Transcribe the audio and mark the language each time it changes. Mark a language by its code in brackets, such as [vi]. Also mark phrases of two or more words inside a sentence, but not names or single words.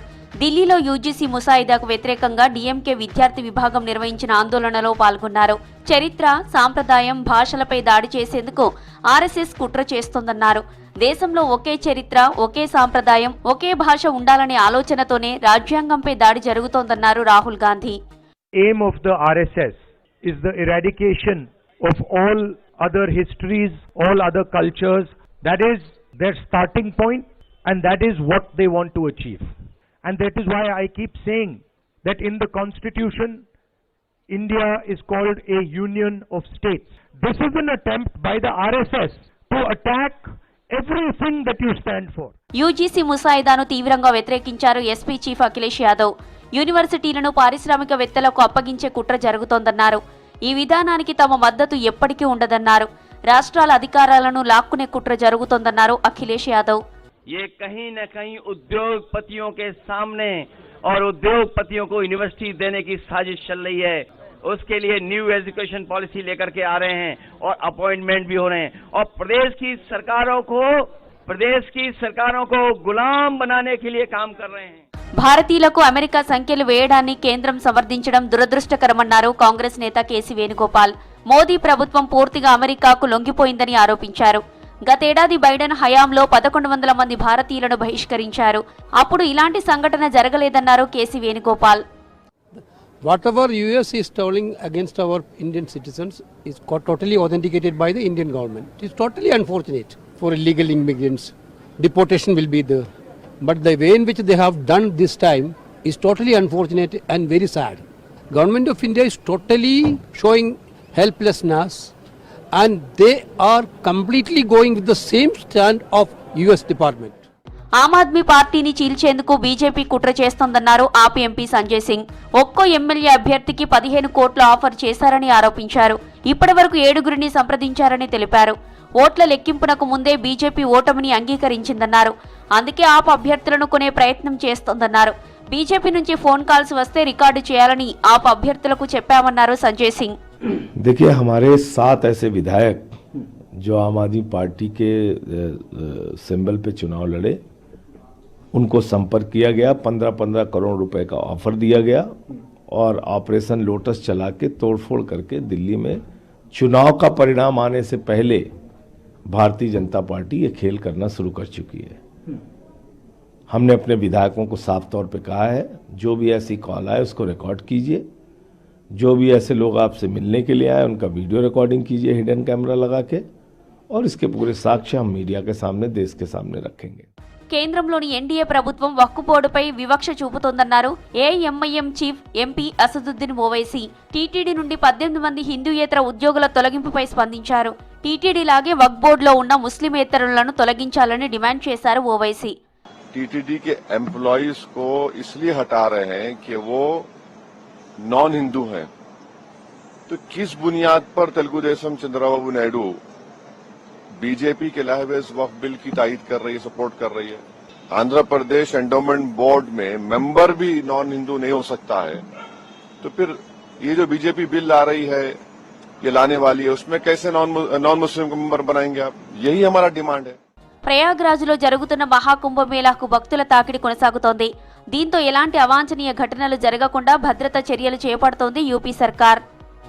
[te] ఢిల్లీలో యూజీసీ ముసాయిదాకు వ్యతిరేకంగా డీఎంకే విద్యార్థి విభాగం నిర్వహించిన ఆందోళనలో పాల్గొన్నారు. చరిత్ర, సాంప్రదాయం, భాషలపై దాడి చేసేందుకు ఆర్ఎస్ఎస్ కుట్ర చేస్తోందన్నారు. దేశంలో ఒకే చరిత్ర, ఒకే సాంప్రదాయం, ఒకే భాష ఉండాలనే ఆలోచనతోనే రాజ్యాంగంపై దాడి జరుగుతోందన్నారు రాహుల్ గాంధీ. [en] Aim of the RSS is the eradication of all other histories, all other cultures. That is their starting point, and that is what they want to achieve. And that is why I keep saying that in the constitution, India is called a union of states. This is an attempt by the RSS to attack everything that you stand for. [te] యూజీసీ ముసాయిదాను తీవ్రంగా వ్యతిరేకించారు ఎస్పీ చీఫ్ అఖిలేష్ యాదవ్. యూనివర్సిటీలను పారిశ్రామికవేత్తలకు అప్పగించే కుట్ర జరుగుతోందన్నారు. ఈ విధానానికి తమ మద్దతు ఎప్పటికీ ఉండదన్నారు. రాష్ట్రాల అధికారాలను లాక్కునే కుట్ర జరుగుతోందన్నారు అఖిలేష్ యాదవ్. [hi] ये कहीं न कहीं उद्योगपतियों के सामने और उद्योगपतियों को यूनिवर्सिटी देने की साजिश चल रही है. उसके लिए न्यू एजुकेशन पॉलिसी लेकर के आ रहे हैं और अपॉइंटमेंट भी हो रहे हैं और प्रदेश की सरकारों को गुलाम बनाने के लिए काम कर रहे हैं. [te] భారతీయులకు అమెరికా సంఖ్యలు వేయడాన్ని కేంద్రం సమర్థించడం దురదృష్టకరమన్నారు కాంగ్రెస్ నేత కేసీ వేణుగోపాల్. మోదీ ప్రభుత్వం పూర్తిగా అమెరికాకు లొంగిపోయిందని ఆరోపించారు. గతేడాది బైడెన్ హయాంలో 1100 మంది భారతీయులను బహిష్కరించారు. అప్పుడు ఇలాంటి సంఘటన జరగలేదన్నారు కేసీ వేణుగోపాల్. [en] Whatever US is telling against our Indian citizens is totally authenticated by the Indian government. It is totally unfortunate for illegal immigrants. Deportation will be there. But the way in which they have done this time is totally unfortunate and very sad. Government of India is totally showing helplessness and they are completely going with the same stand of US department. [te] ఆమ్ ఆద్మీ పార్టీని చీల్చేందుకు బీజేపీ కుట్ర చేస్తోందన్నారు ఆప్ ఎంపీ సంజయ్ సింగ్. ఒక్కో ఎమ్మెల్యే అభ్యర్థికి 15 కోట్ల ఆఫర్ చేశారని ఆరోపించారు. ఇప్పటివరకు 7 సంప్రదించారని తెలిపారు. ఓట్ల లెక్కింపునకు ముందే బీజేపీ ఓటమిని అంగీకరించిందన్నారు. అందుకే ఆప్ అభ్యర్థులను కొనే ప్రయత్నం చేస్తోందన్నారు. బీజేపీ నుంచి [en] phone calls [te] వస్తే రికార్డు చేయాలని ఆప్ అభ్యర్థులకు చెప్పామన్నారు సంజయ్ సింగ్. [hi] देखिए, हमारे 7 ऐसे विधायक जो आम आदमी पार्टी के सिंबल पे चुनाव लड़े, उनको संपर्क किया गया. 15-15 करोड़ रुपए का ऑफर दिया गया और ऑपरेशन लोटस चला के तोड़फोड़ करके दिल्ली में चुनाव का परिणाम आने से पहले भारतीय जनता पार्टी ये खेल करना शुरू कर चुकी है. हमने अपने विधायकों को साफ तौर पे कहा है, जो भी ऐसी कॉल आए उसको रिकॉर्ड कीजिए. जो भी ऐसे लोग आपसे मिलने के लिए आए उनका [en] video recording [hi] कीजिए [en] hidden camera [hi] लगा के, और इसके पूरे साक्ष्य हम मीडिया के सामने, देश के सामने रखेंगे. [te] కేంద్రంలోని ఎన్డీఏ ప్రభుత్వం వక్ఫ్ బోర్డుపై వివక్ష చూపుతోందన్నారు ఏఐఎంఐఎం చీఫ్ ఎంపీ అసదుద్దీన్ ఓవైసీ. టీటీడీ నుండి 18 మంది హిందూయేతర ఉద్యోగుల తొలగింపుపై స్పందించారు. టీటీడీ లాగే వక్ఫ్ బోర్డులో ఉన్న ముస్లిమేతరులను తొలగించాలని డిమాండ్ చేశారు ఓవైసీ. [hi] टीटीडी के एम्प्लॉइज को इसलिए हटा रहे हैं कि वो [en] non Hindu [hi] हैं. तो किस बुनियाद पर तेलुगु देशम चंद्रबाबू नायडू बीजेपी के लाए हुए इस वक्फ बिल की तायीद कर रही है, सपोर्ट कर रही है? आंध्र प्रदेश एंडोमेंट बोर्ड में मेंबर भी [en] non Hindu [hi] नहीं हो सकता है. तो फिर ये जो बीजेपी बिल ला रही है, ये लाने वाली है, उसमें कैसे [en] non Muslim [hi] को मेंबर बनाएंगे आप? यही हमारा डिमांड है. [te] ప్రయాగ్రాజ్లో జరుగుతున్న మహాకుంభమేళాకు భక్తుల తాకిడి కొనసాగుతోంది. దీంతో ఎలాంటి అవాంఛనీయ ఘటనలు జరగకుండా భద్రతా చర్యలు చేపడుతోంది యూపీ సర్కార్.